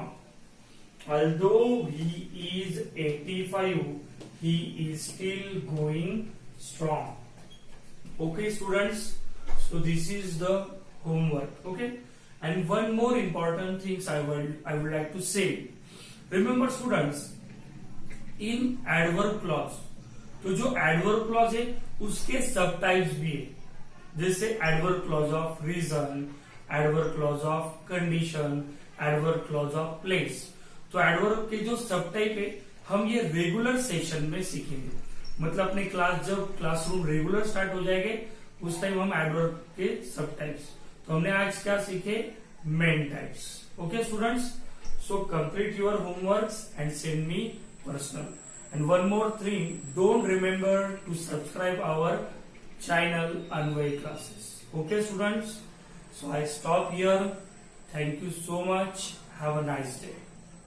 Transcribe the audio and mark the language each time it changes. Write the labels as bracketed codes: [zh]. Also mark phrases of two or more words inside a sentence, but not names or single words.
[en] Although he is 85, he is still going strong। Okay students, so this is the homework। Okay, and one more important things I would like to say। Remember students, in adverb clause, [hi] तो जो [en] adverb clause [hi] है उसके सब टाइप्स भी है, जैसे [en] adverb clause of reason, adverb clause of condition, adverb clause of place. [hi] तो एडवर्ब के जो सब टाइप है हम ये [en] regular session [hi] में सीखेंगे। मतलब अपनी क्लास जब [en] classroom regular start [hi] हो जाएंगे उस टाइम हम एडवर्ब के सब टाइप्स। तो हमने आज क्या सीखे, [en] main types. Okay students, so complete your homeworks and send me personal. and one more thing, don't remember to subscribe our channel Anvay classes। Okay students, so I stop here। thank you so much. Have a nice day.